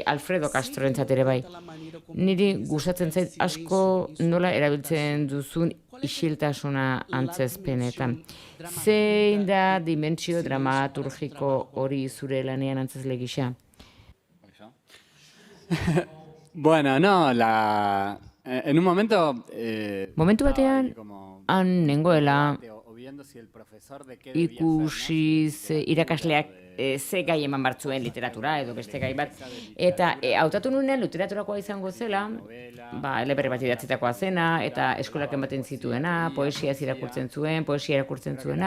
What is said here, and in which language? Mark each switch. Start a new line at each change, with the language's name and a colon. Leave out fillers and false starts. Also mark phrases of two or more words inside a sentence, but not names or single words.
Basque: Alfredo Castrorentzat ere bai. Niri gustatzen zait asko nola erabiltzen duzun isiltasuna antzezpenetan. Zein da dimentsio dramaturgiko hori zure lanean antzezle gisa? Bueno,
Spanish: no, en un momento...
Basque: Momentu batean, han nengoela ikusiz irakasleak ze gai eman bartzuen literatura edo beste gai bat. Eta hautatu nuenean literaturakoa izango zela, eleberri bat idatzitakoa zena, eta eskolak ematen zituena, poesia irakurtzen zuen, poesia irakurtzen zuena.